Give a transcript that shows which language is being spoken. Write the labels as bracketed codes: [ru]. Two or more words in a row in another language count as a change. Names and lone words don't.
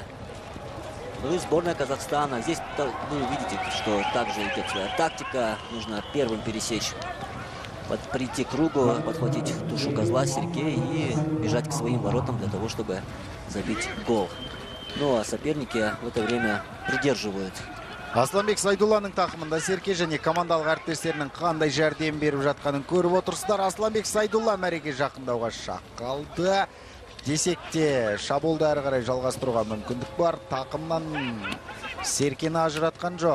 [ru] Ну и сборная Казахстана. Здесь вы видите, что также идет своя тактика. Нужно первым пересечь, прийти к кругу, подхватить тушу козла Серке и бежать к своим воротам для того, чтобы забить гол. Ну а соперники в это время придерживают. [kk] Асланбек Сайдулланың тақымында Серке және командалық әріптестерінің қандай жәрдем беріп жатқанын көріп отырсыздар. Асланбек Сайдулла мәреге жақындауға шақ қалды. Десекте шабуылды әрі қарай жалғастыруға мүмкіндік бар. Тақымнан Серкені ажыратқан жоқ.